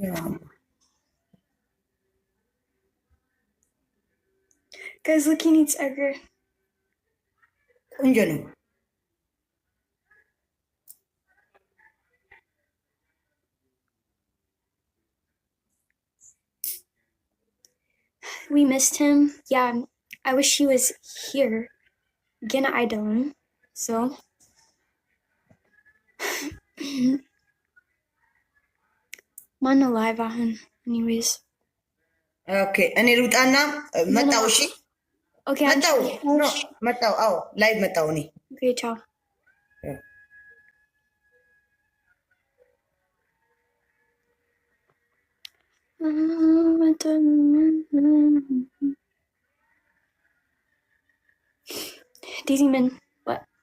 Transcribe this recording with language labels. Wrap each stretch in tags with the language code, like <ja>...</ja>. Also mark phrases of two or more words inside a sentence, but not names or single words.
<en>Guys, look, he needs Edgar.</en> <am>ቆንጆ ነው።</am> <en>We missed him. Yeah, I wish he was here. Again, I don't. So. Man alive on anyways.</en> <am>Okay, እኔ ልውጣና መጣው። እሺ</am> <en>Okay,</en> <am>መጣው። አዎ ላይቭ መጣው እኔ።</am> <en>Okay, ciao. Daisy Man, what?</en>